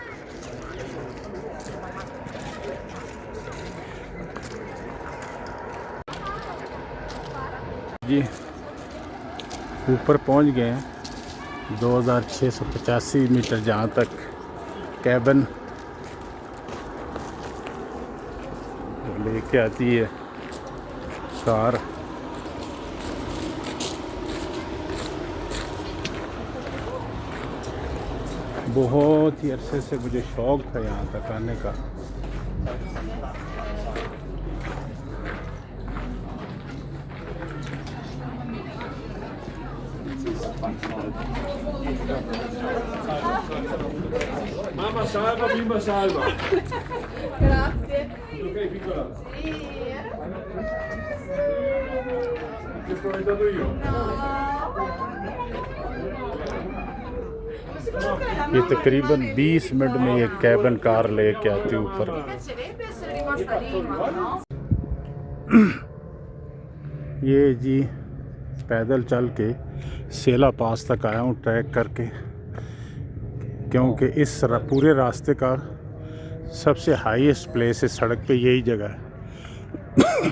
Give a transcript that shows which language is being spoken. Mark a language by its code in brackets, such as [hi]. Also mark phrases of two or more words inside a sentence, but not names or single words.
[hi] जी ऊपर पहुंच गए हैं 2685 मीटर जहाँ तक कैबन लेके आती है कार। बहुत ही अरसे से मुझे शौक़ था यहाँ तक आने का। [it] Mamma salva, bimba salva. Grazie. Ok, piccola. Sì. Ti ho spaventato io? [hi] ये तकरीबन 20 मिनट में ये कैबन कार लेके आती है ऊपर। [it] Mi piacerebbe essere rimasta lì, ma no. [hi] ये जी पैदल चल के सेला पास तक आया हूँ ट्रैक करके, क्योंकि इस पूरे रास्ते का सबसे [en] highest place [hi] इस सड़क पे यही जगह है।